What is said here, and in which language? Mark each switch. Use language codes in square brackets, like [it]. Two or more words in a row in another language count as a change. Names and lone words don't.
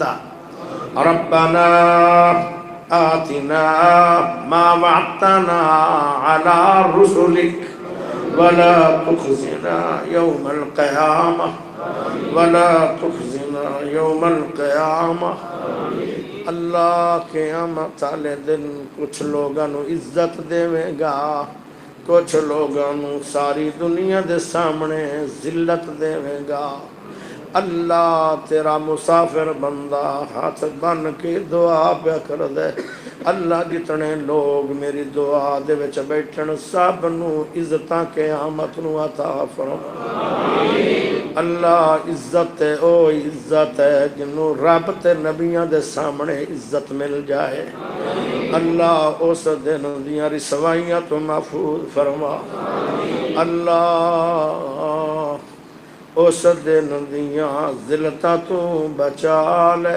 [ar] ربنا آتنا ما وعدتنا على رسلك ولا تخزنا يوم القيامة. ولا تخزنا يوم القيامة. [pa] اللہ قیامت والے دن کچھ لوگاں نو عزت دے گا، کچھ لوگاں نو ساری دنیا دے سامنے ذلت دے گا. اللہ تیرا مسافر بندہ ہاتھ بن کے دعا پہ کر دے. اللہ جتنے لوگ میری دعا دے وچ بیٹھن سب نو عزتاں قیامت نو عطا فرما. اللہ عزت او عزت ہے جنوں رب تے نبیاں دے سامنے عزت مل جائے. اللہ اس دن دیاں رسوائیاں تو محفوظ فرما. اللہ اس دن دیاں ذلتاں تو بچا لے.